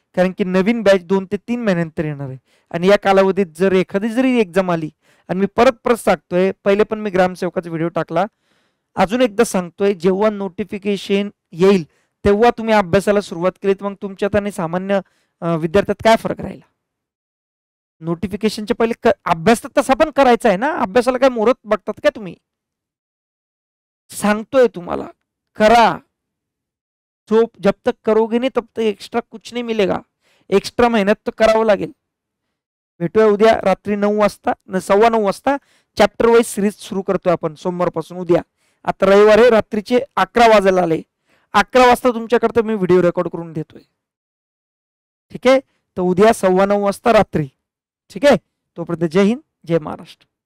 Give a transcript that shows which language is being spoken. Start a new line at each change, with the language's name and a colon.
Marathi: कारण की नवीन बॅच 2 ते 3 महिन्यानंतर येणार आहे. आणि या कालावधीत जर एखादी जरी एक्झाम आली, आणि मी परत सांगतोय, पहिले पण मी ग्रामसेवकाचा व्हिडिओ टाकला, अजून एकदा सांगतोय, जेव्हा नोटिफिकेशन येईल तेव्हा तुम्ही अभ्यासाला सुरुवात केलीत, मग तुमच्यात आणि सामान्य विद्यार्थ्यात काय फरक राहिला. नोटिफिकेशनच्या पहिले अभ्यास तर तसा पण करायचा आहे ना, अभ्यासाला काय मुहूर्त बघतात काय तुम्ही. सांगतोय तुम्हाला, करा.
Hindi: जो जब तक करोगे नहीं तब तक एक्स्ट्रा कुछ नहीं मिलेगा.
Marathi: एक्स्ट्रा मेहनत तो करावं लागेल. भेटूया उद्या रात्री 9 वाजता, 9:15 वाजता. चॅप्टर वाईज सिरीज सुरू करतोय आपण सोमवारपासून. उद्या, आता रविवार आहे, रात्रीचे 11 वाजायला आले, 11 वाजता तुमच्याकरता मी व्हिडिओ रेकॉर्ड करून देतोय. ठीक आहे, तर उद्या 9:15 वाजता रात्री. ठीक आहे, तोपर्यंत जय हिंद, जय महाराष्ट्र.